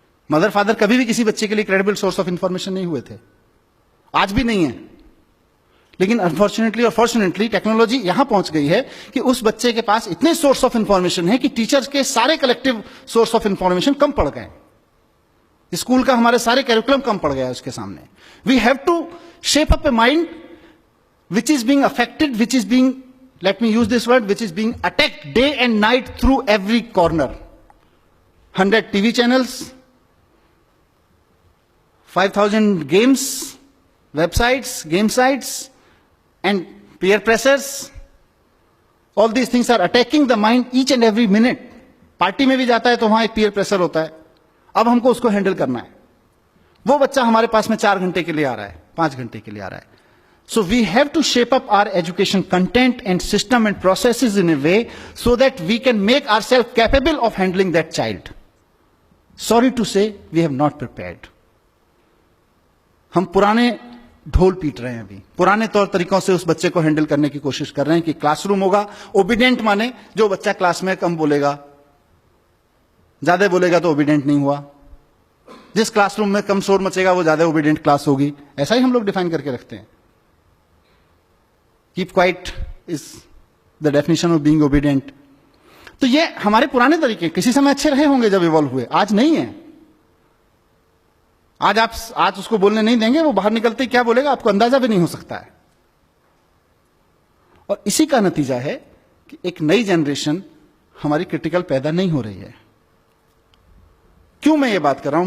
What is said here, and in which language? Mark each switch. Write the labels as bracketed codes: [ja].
[hi] Mother father कभी भी किसी बच्चे के लिए क्रेडिबल सोर्स ऑफ इंफॉर्मेशन नहीं हुए थे, आज भी नहीं है। लेकिन अनफॉर्चुनेटली और फॉर्चुनेटली टेक्नोलॉजी यहां पहुंच गई है कि उस बच्चे के पास इतने सोर्स ऑफ इंफॉर्मेशन है कि टीचर्स के सारे कलेक्टिव सोर्स ऑफ इंफॉर्मेशन कम पड़ गए। स्कूल का हमारे सारे कैरिकुलम कम पड़ गया उसके सामने। [en] We have to shape up a mind which is being affected, which is being, let me use this word, which is being attacked day and night through every corner. 100 TV channels, 5,000 games, websites, game sites, and peer pressures. All these things are attacking the mind each and every minute. [hi] Party में भी जाता है तो वहां एक peer pressure होता है, अब हमको उसको हैंडल करना है। वो बच्चा हमारे पास में 4 घंटे के लिए आ रहा है, 5 घंटे के लिए आ रहा है। [en] So we have to shape up our education content and system and processes in a way so that we can make ourselves capable of handling that child. Sorry to say, we have not prepared. [hi] हम पुराने ढोल पीट रहे हैं, अभी पुराने तौर तरीकों से उस बच्चे को हैंडल करने की कोशिश कर रहे हैं कि क्लासरूम होगा, ओबीडेंट माने जो बच्चा क्लास में कम बोलेगा, ज्यादा बोलेगा तो ओबीडेंट नहीं हुआ। जिस क्लासरूम में कम शोर मचेगा वो ज्यादा ओबीडेंट क्लास होगी, ऐसा ही हम लोग डिफाइन करके रखते हैं। [en] Keep quiet is the definition of being obedient. [hi] तो ये हमारे पुराने तरीके किसी समय अच्छे रहे होंगे जब इवॉल्व हुए, आज नहीं है। आज उसको बोलने नहीं देंगे, वो बाहर निकलते ही क्या बोलेगा आपको अंदाजा भी नहीं हो सकता है। और इसी का नतीजा है कि एक नई जनरेशन हमारी क्रिटिकल पैदा नहीं हो रही है। क्यों मैं ये बात कर रहा हूं?